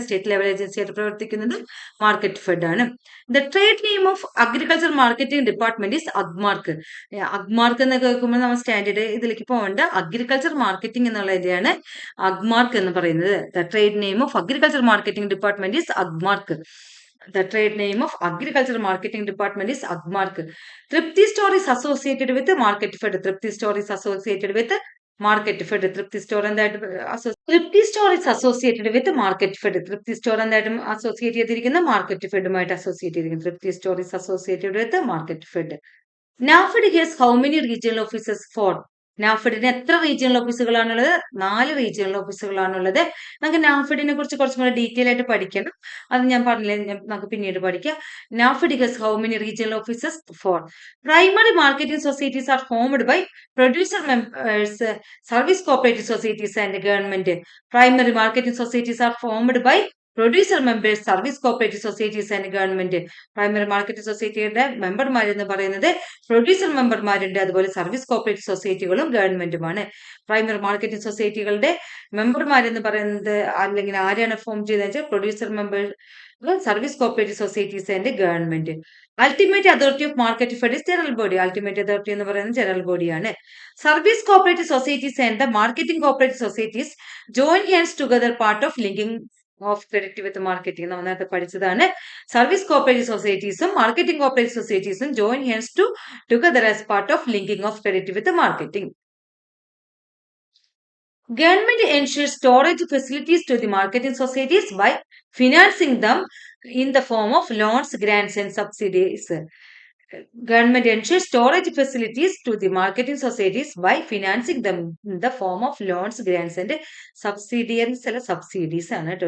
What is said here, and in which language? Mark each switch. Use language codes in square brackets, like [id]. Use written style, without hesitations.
[ml] State level agency ആയിട്ട് പ്രവർത്തിക്കുന്നത് market fed ആണ്. [en] The trade name of agriculture marketing department is Agmark. [ml] Agmark എന്ന് കേൾക്കുമ്പോൾ നമ്മൾ സ്റ്റാൻഡേർഡ് ഇതിലേക്ക് പോകേണ്ട, അഗ്രികൾച്ചർ മാർക്കറ്റിംഗ് എന്നുള്ളതിനെയാണ് അഗ്മാർക്ക് എന്ന് പറയുന്നത്. [en] The trade name of agriculture marketing department is Agmark. The trade name of agriculture marketing department is Agmark. Tripti store is associated with the market fed. Tripti store is associated with the market fed. Tripti store and that Tripti store is associated with the market fed. Tripti store and that associated in the market fed might associated. Tripti store is associated with the market fed. NAFED has how many regional offices for? [ml] നാഫെഡിന് എത്ര regional ഓഫീസുകളാണുള്ളത്? 4 regional ഓഫീസുകളാണുള്ളത്. നമുക്ക് നാഫെഡിനെ കുറിച്ച് കുറച്ചും കൂടെ detail ആയിട്ട് പഠിക്കണം. അത് ഞാൻ പറഞ്ഞില്ലേ, നമുക്ക് പിന്നീട് പഠിക്കാം. [en] NAFED has how many regional offices? 4. Primary marketing societies are formed by producer members, service cooperative societies and government. Primary marketing societies are formed by producer members, service cooperative societies and government. [ml] Primary market സൊസൈറ്റിയുടെ മെമ്പർമാരെന്ന് പറയുന്നത് producer മെമ്പർമാരുണ്ട്, അതുപോലെ service cooperative സൊസൈറ്റികളും ഗവൺമെന്റുമാണ്. Primary marketing സൊസൈറ്റികളുടെ മെമ്പർമാരെന്ന് പറയുന്നത് അല്ലെങ്കിൽ ആരാണ് form ചെയ്തതെന്ന് വെച്ചാൽ producer member, service cooperative societies and government. Ultimate authority of market fed general body. Ultimate authority എന്ന് പറയുന്നത് ജനറൽ ബോഡിയാണ്. [en] Service cooperative societies and the marketing cooperative societies join hands together part of linking of credit with marketing. [ml] നമ്മൾ നേരത്തെ പഠിച്ചതാണ്. [en] Service cooperative സൊസൈറ്റീസും marketing cooperative സൊസൈറ്റീസും join hands together as part of linking of credit with marketing. Government ensures storage facilities to the marketing societies by financing them in the form of loans, grants, and subsidies. Government ensures storage facilities to the marketing societies by financing them in the form of loans, grants, and subsidies [ml] ആണ് കേട്ടോ.